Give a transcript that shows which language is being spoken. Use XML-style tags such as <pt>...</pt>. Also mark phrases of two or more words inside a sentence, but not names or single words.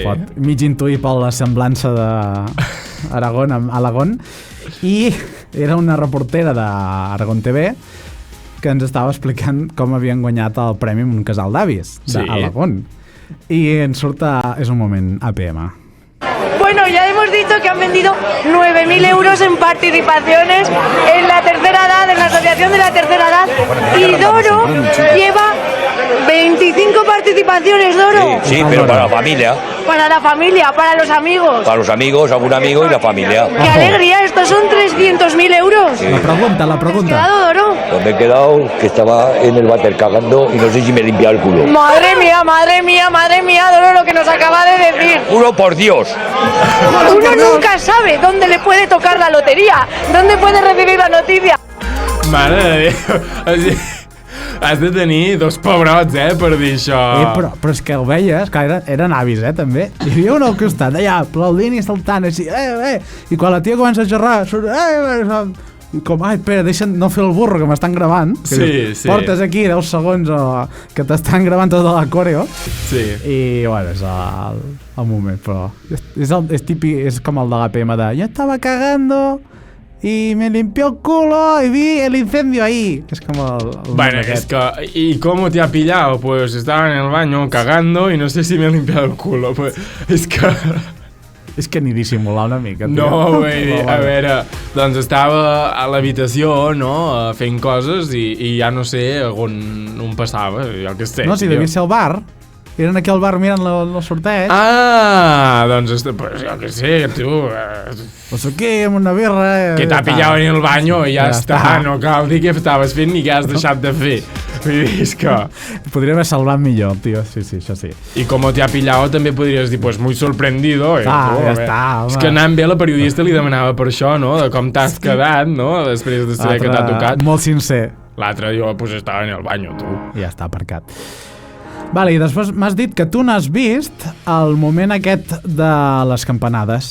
<ca>es pot mig intuir per la semblança d'Aragón amb Alagón. I era una reportera d'Aragón TV que ens estava explicant com havien guanyat el premi amb un casal d'avis Sí. d'Alagón. I ens surt és un moment APM.</ca> <es>Bueno, Bueno, ya hemos dicho que han vendido 9.000 euros en participaciones en la tercera edad, en la asociación de la tercera edad. Y Doro lleva 25 participaciones, Doro. Sí, pero para la familia. Para la familia, para los amigos. Para los amigos, algún amigo y la familia. ¡Qué alegría! Estos son 300.000 euros. La pregunta. ¿Quedado, Doro? Pues me he quedado que estaba en el váter cagando y no sé si me he limpiado el culo. Madre mía, madre mía, madre mía, Doro, lo que nos acaba de decir. ¡Juro por Dios! Uno nunca sabe dónde le puede tocar la lotería, dónde puede recibir la noticia.</es> <ca>Mare de Déu. O sigui, has de tenir dos pebrots, per dir això. Però és que ho veies, que eren avis, també. Hi havia un al costat, allà, aplaudint i saltant, així, i quan la tia comença a xerrar, surt, i com, espera, deixa'm no fer el burro, que m'estan gravant. Sí, sí. Portes aquí 10 segons que t'estan gravant tota la coreo. Sí. I, bueno, és el moment, però és típic, és com el de l'APM de</ca> <es>yo estaba cagando y me limpió el culo y vi el incendio ahí.</es> <ca>És com el</ca> <es>Bueno, es que... ¿Y cómo te ha pillado? Pues estaba en el baño cagando y no sé si me he limpiado el culo. Pues es que...</es> <ca>És que ni dissimular una mica, tio. No, a veure, doncs estava a l'habitació, no?, fent coses i ja no sé on passava, jo què sé. No, si devia ser al bar. Eren aquí al bar mirant el sorteig. Ah, doncs pues jo què sé, tu... Pues aquí, amb una birra... Que t'ha pillat</ca> <es>en el baño</es> <ca>i ja està. No cal dir què estaves fent ni què has deixat de fer. Vull dir, és que... Podria haver salvat millor, tio. Sí, això sí. I com</ca> <es>te ha pillado</es> <ca>també podries dir,</ca> <es>pues muy sorprendido.</es> <ca>Ja està, home. És que anant bé la periodista li demanava per això, no?, de com t'has quedat, no?, després de saber que t'ha tocat. Molt sincer. L'altre diu, pues estava</ca> <es>en el baño,</es> <ca>tu. I ja està aparcat. Vale, i després m'has dit que tu n'has vist el moment aquest de les campanades.</ca>